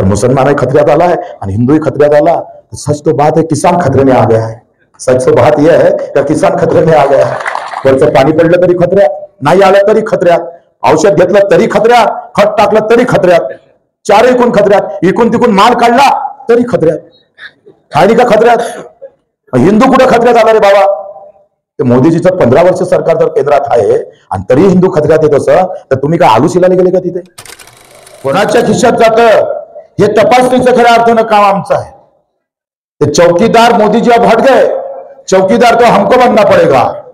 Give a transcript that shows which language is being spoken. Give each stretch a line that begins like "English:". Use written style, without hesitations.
Hindi: मुसलमान खतऱ्यात आला है और हिंदू ही खतऱ्यात आला। तो सच तो बात है किसान खतरे में आ गया है। सच तो बात यह है कि किसान खतरे में आ गया है।
Marathi: वरचं पाणी पडलं तरी खतऱ्यात, नाही आलं तरी खतऱ्यात, औषध घेतलं तरी खतऱ्यात, खत टाकलं तरी खतऱ्यात, चार एकूण खतऱ्यात, इकून तिकून माल काढला तरी खतऱ्यात, आणि का खतऱ्यात। हिंदू कुठे खतऱ्यात आला रे बाबा? ते मोदीजीचं 15 वर्ष सरकार जर केंद्रात आहे आणि तरी हिंदू खतऱ्यात येत असं, तर तुम्ही काय आलू शिलायला गेले का तिथे? कोणाच्या खिशात जातं हे तपासणीचं खऱ्या अर्थानं काम आमचं आहे।
Hindi: ते चौकीदार मोदी जी अब हट गए, चौकीदार तो हमको बनना पड़ेगा।